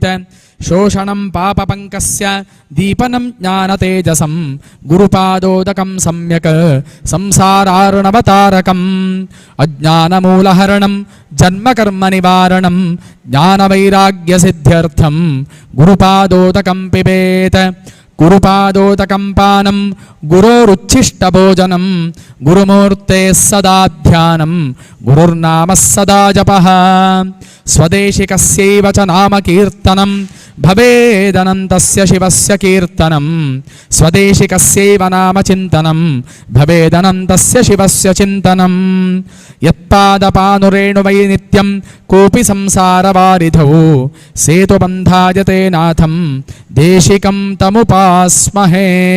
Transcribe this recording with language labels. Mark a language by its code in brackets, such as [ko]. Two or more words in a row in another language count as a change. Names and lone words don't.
[sa] शोषणं पापपङ्कस्य दीपनं ज्ञानतेजसं गुरुपादोदकं सम्यक् संसारार्णवतारकम्। अज्ञानमूलहरणं जन्मकर्मनिवारणं ज्ञानवैराग्यसिद्ध्यर्थं गुरुपादोदकं पिबेत्। గురుపాదోదకం పానం గురోరుచ్ఛిష్టభోజనం గురుమూర్తే సదా ధ్యానం గురుర్నామ సదా జపః స్వదేశికస్యైవ చ నామ కీర్తనం భవేదనంతస్య శివస్య కీర్తనం స్వదేశికస్యైవ నామ చింతనం భవేదనంతస్య శివస్య చింతనం యత్పాదపానురేణువై నిత్యం కోపి సంసారవారిధౌ సేతుబంధాయతే నాథం దేశికం తముపాస్మహే